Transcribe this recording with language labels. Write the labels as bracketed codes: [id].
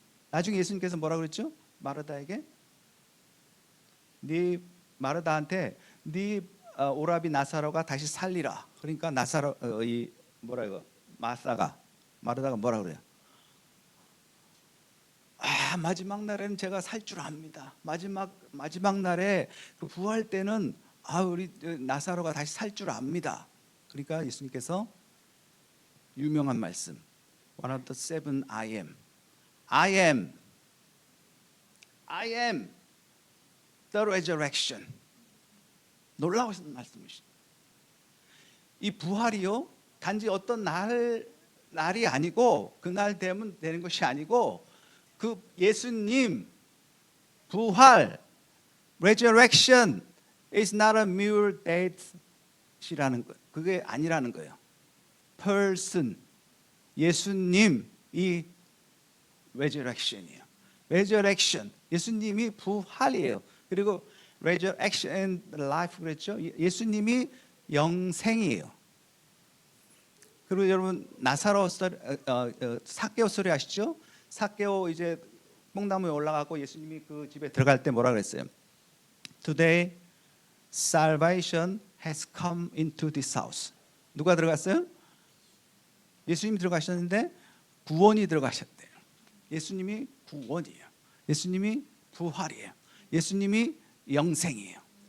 [ko] 나중에 예수님께서 뭐라고 그랬죠? 마르다에게 마르다한테 네 오라비 나사로가 다시 살리라. 그러니까 마르다가 뭐라 그래요? 마지막 날에는 제가 살 줄 압니다. 마지막 날에 그 부활 때는 우리 나사로가 다시 살 줄 압니다. 그러니까 예수님께서 유명한 말씀 [en] One of the seven I am I am the resurrection. [ko] 놀라우신 말씀이십니다. 이 부활이요 단지 어떤 날이 아니고 그날 되면 되는 것이 아니고 그 예수님 부활 [en] resurrection is not a mere date [ko] 이라는 거. 그게 아니라는 거예요. person 예수님이 resurrection이에요. resurrection 예수님이 부활이에요. 그리고 [en] resurrection and life [ko] 그랬죠. 예수님이 영생이에요. 그리고 여러분 나사로 삭개오 스토리 아시죠? 삭개오 이제 뽕나무에 올라가고 예수님이 그 집에 들어갈 때 뭐라 그랬어요? [en] Today salvation has come into this house. [ko] 누가 들어갔어요? 예수님이 들어가셨는데 구원이 들어가셨대요. 예수님이 구원이에요. 예수님이 부활이에요. 예수님이 영생이에요.